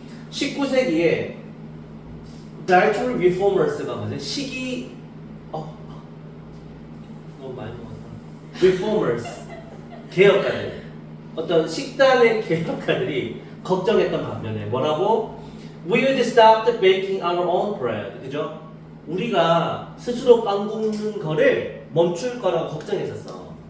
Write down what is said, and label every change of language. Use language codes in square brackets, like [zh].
[ko] 19세기에 [en] dietary reformers [ko] 가 뭐지? 너무 많이 먹었다. reformers 개혁가들, 어떤 식단의 개혁가들이 걱정했던 반면에 뭐라고? [en] We would stop baking our own bread. [ko] 그죠? 우리가 스스로 빵 굽는 거를 멈출 거라고 걱정했었어.